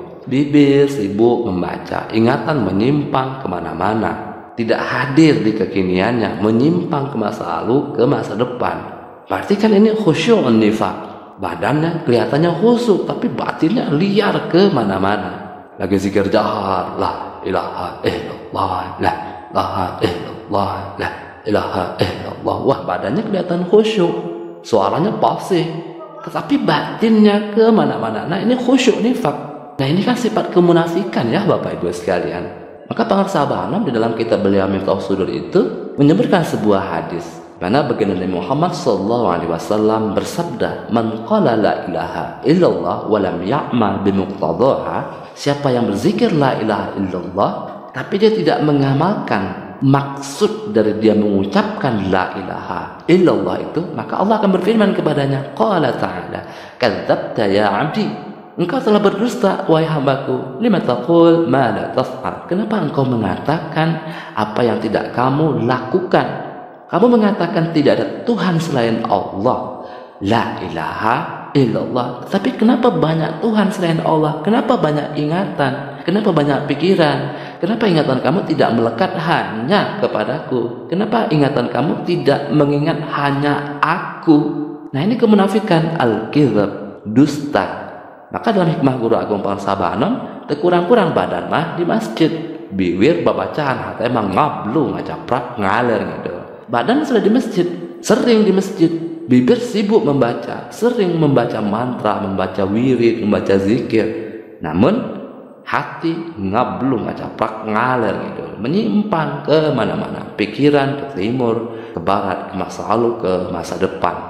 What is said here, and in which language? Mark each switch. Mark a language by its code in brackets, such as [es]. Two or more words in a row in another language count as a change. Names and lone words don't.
[id] Bibir sibuk membaca, ingatan menyimpang kemana-mana, tidak hadir di kekiniannya, menyimpang ke masa lalu, ke masa depan. Berarti kan ini khusyuk nifak. Badannya kelihatannya khusyuk, tapi batinnya liar ke mana-mana. Lagi zikir jahar, [ar] لا إله إلا الله، لا إله إلا الله، لا إله إلا الله. [id] Wah, badannya kelihatan khusyuk, suaranya fasih, tetapi batinnya ke mana-mana. Nah, ini khusyuk nifak. Nah, ini kan sifat kemunafikan ya Bapak Ibu sekalian. Maka pengarsa Bahanam di dalam kitab beliau Miftah Sudur itu menyebutkan sebuah hadis. Karena baginda Nabi Muhammad SAW bersabda, [ar] "من قال لا إله إلا الله ولم يعمل بمقتضاها." [id] Siapa yang berzikir [ar] لا إله إلا الله [id] tapi dia tidak mengamalkan maksud dari dia mengucapkan [ar] لا إله إلا الله [id] itu, maka Allah akan berfirman kepadanya, [ar] قال تعالى, "كذبت يا عبدي." [id] Engkau telah berdusta wahai hambaku. [ar] لم تقول ما لا تفعل. [id] Kenapa engkau mengatakan apa yang tidak kamu lakukan? Kamu mengatakan tidak ada Tuhan selain Allah, [ar] لا إله إلا الله. [id] Tapi kenapa banyak Tuhan selain Allah? Kenapa banyak ingatan? Kenapa banyak pikiran? Kenapa ingatan kamu tidak melekat hanya kepadaku? Kenapa ingatan kamu tidak mengingat hanya aku? Nah, ini kemunafikan, al-kizab, dusta. Maka dalam hikmah Guru Agung Pengarsa Bahanam, [su] kurang-kurang badan mah di masjid, biwir babacaan hati emang ngablu ngajaprak ngalir gitu. [id] Badan sudah di masjid, sering di masjid, bibir sibuk membaca, sering membaca mantra, membaca wirid, membaca zikir. Namun hati [su] ngablung, ngacaprak, [id] ngalir gitu, menyimpang ke mana-mana, pikiran ke timur, ke barat, ke masa lalu, ke masa depan.